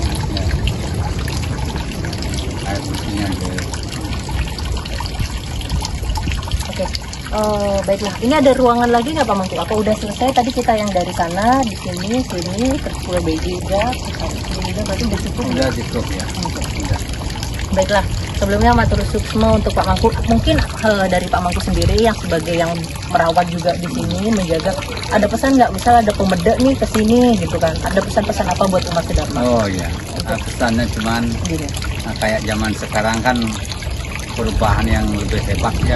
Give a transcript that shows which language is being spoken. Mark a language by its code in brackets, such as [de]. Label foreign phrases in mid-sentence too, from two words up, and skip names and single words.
[id] Air sucinya beliau. Oke. Baiklah, ini ada ruangan lagi nggak Pak Mangku? Apa udah selesai? Tadi kita yang dari sana, di sini, terus Pulau Beji juga, berarti udah cukup? Udah cukup ya. Udah. Baiklah, sebelumnya [ban] matur suksma [id] untuk Pak Mangku. Mungkin dari Pak Mangku sendiri yang sebagai yang merawat juga di sini, menjaga. Ada pesan nggak? Misal ada pemeda nih ke sini gitu kan? Ada pesan-pesan apa buat umat Dharma? Oh iya, pesannya cuman kayak zaman sekarang kan perubahan yang lebih hebat ya.